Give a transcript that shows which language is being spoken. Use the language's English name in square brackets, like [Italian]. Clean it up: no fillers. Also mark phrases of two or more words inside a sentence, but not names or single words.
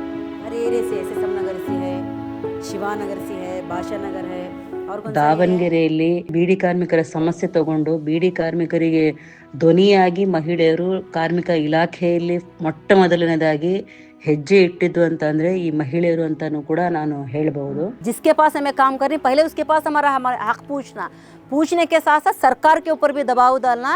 [Kannada] ದಾವಣಗೆರೆಯಲ್ಲಿ ಬೀಡಿ ಕಾರ್ಮಿಕರ ಸಮಸ್ಯೆ ತಗೊಂಡು ಬೀಡಿ ಕಾರ್ಮಿಕರಿಗೆ ಧ್ವನಿಯಾಗಿ ಮಹಿಳೆಯರು ಕಾರ್ಮಿಕ ಇಲಾಖೆಯಲ್ಲಿ ಮೊಟ್ಟ ಮೊದಲನೇದಾಗಿ ಹೆಜ್ಜೆ ಇಟ್ಟಿದ್ದು ಅಂತ ಅಂದ್ರೆ ಈ ಮಹಿಳೆಯರು ಅಂತಾನೂ ಕೂಡ ನಾನು ಹೇಳಬಹುದು. [Hindi] जिसके पास हमें काम करनी, पहले उसके पास हमारा हक पूछना, पूछने के साथ साथ सरकार के ऊपर भी दबाव डालना.